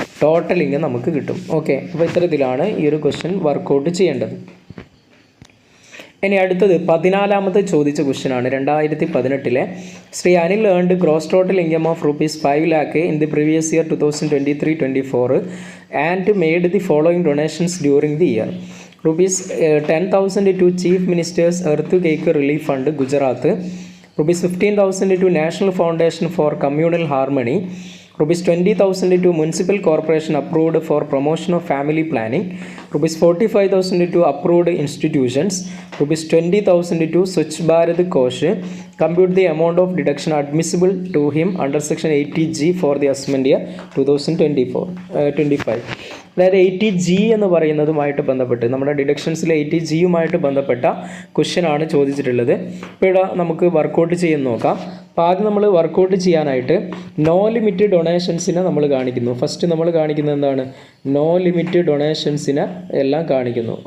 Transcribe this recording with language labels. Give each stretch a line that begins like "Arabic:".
Malayalam: Total income നമുക്ക് കിട്ടും. Okay, അപ്പോൾ ഇത്തരത്തിലാണ് ഈ ഒരു ക്വസ്റ്റ്യൻ വർക്കൗട്ട് ചെയ്യേണ്ടത്. ഇനി അടുത്തത് 14ാമത്തെ ചോദിച്ച ക്വസ്റ്റ്യൻ ആണ്.
English: 2018 Shri Anil earned gross total income of ₹5 lakh in the previous year 2023-24 and made the following donations during the year. ₹10,000 to Chief Minister's Earthquake Relief Fund, Gujarat. ₹15,000 to National Foundation for Communal Harmony. ₹20,000 to Municipal Corporation approved for promotion of family planning. ₹45,000 to approved institutions. ₹20,000 to Swachh Bharat Kosh. Compute the amount of deduction admissible to him under section 80G for the assessment year 2024-25.
Malayalam: അതായത് 80G എന്ന് പറയുന്നതുമായിട്ട് ബന്ധപ്പെട്ട് നമ്മുടെ ഡിഡക്ഷൻസിലെ 80G-യുമായിട്ട് ബന്ധപ്പെട്ട question ആണ് ചോദിച്ചിട്ടുള്ളത്. ഇപ്പോൾ ഇവിടെ നമുക്ക് വർക്കൗട്ട് ചെയ്യുന്ന നോക്കാം. അപ്പോൾ ആദ്യം നമ്മൾ വർക്കൗട്ട് ചെയ്യാനായിട്ട് നോ ലിമിറ്റ് ഡൊണേഷൻസിനെ നമ്മൾ കാണിക്കുന്നു. ഫസ്റ്റ് നമ്മൾ കാണിക്കുന്നത് എന്താണ്? നോ ലിമിറ്റ് ഡൊണേഷൻസിനെ എല്ലാം കാണിക്കുന്നു.